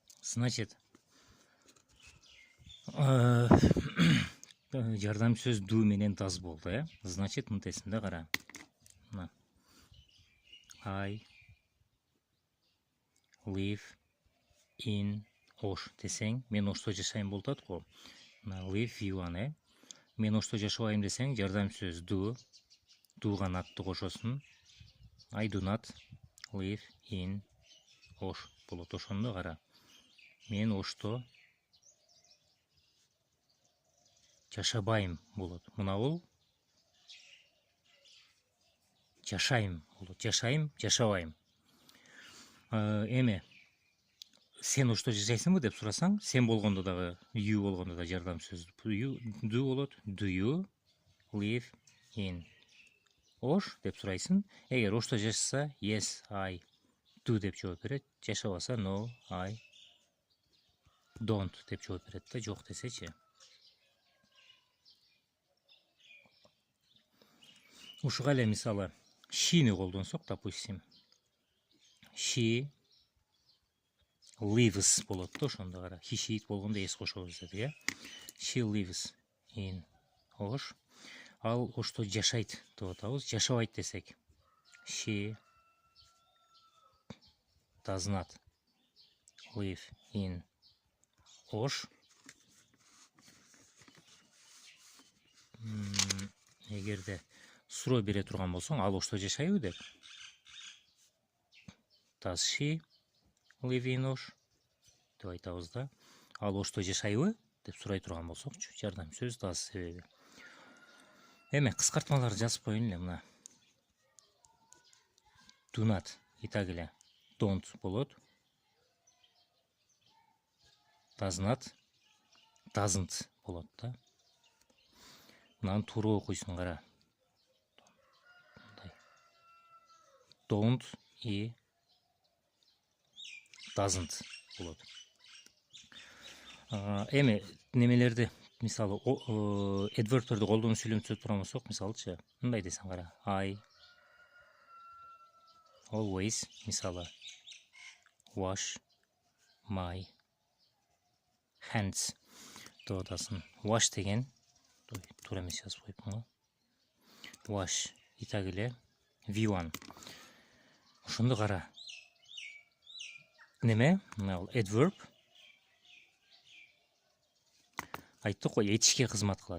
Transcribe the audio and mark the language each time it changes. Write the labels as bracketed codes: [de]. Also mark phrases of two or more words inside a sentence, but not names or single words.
[ky] Значит, жардам сөз do менен does болду, Значит, мынтесинде кара. [en] I live in Ош [ky] десең, мен Ошто жашайм болот го. [en] Live you [ky] Мен Ошто жашабайм десең, жардам сөз do, do'га not'ты кошосуң. [en] I do not live in Ош [ky] болот. Ошондо кара. Мен Ошто жашабайм болот. Мына бул жашайм болот. Жашайм, жашабайм. Эме сен Ошто жашайсыңбы деп сурасаң, сен болгондо дагы you болгондо да жардам сөз [en] you do [ky] болот. [en] Do you live in Ош [ky] деп сурайсың. Эгер Ошто жашаса, [en] yes, I do [ky] деп жооп берет. Жашабаса, [en] no, I don't [ky] деп жооп берет да, жок десечи. Ушуга эле мисалы she'ни колдонсок, допустим. [en] She lives [ky] болот да, ошондо кара. He, she болгондо s кошобуз дедик, [en] She lives in Ош. [ky] Ал Ошто жашайт деп атабыз. Жашабайт десек, [en] she does not live in Ош. [ky] Эгерде суроо бере турган болсоң, ал Ошто жашайбы деп. [en] Does she live in Ош [ky] деп айтабыз да. Ал Ошто жашайбы деп сурай турган болсокчу, жардам сөз does себеби. Эме кыскартмаларды жазып коеюн эле мына. [en] Do not [ky] итак эле don't болот. [en] Does not doesn't [ky] болот да. Мынаны туура окуйсуң кара. Don't и doesn't болот. Эми немелерди, мисалы, adverbтерди колдонуп сүйлөмөсө турган болсок, мисалычы, мындай десең кара. [en] I always, мисалы, wash my hands [ky] деп атасың. Wash деген туура эмес жазып коюпмун го. Wash итак эле V1. Ошондо кара. Неме? Мына adverb айттык го, этишке кызмат кылат.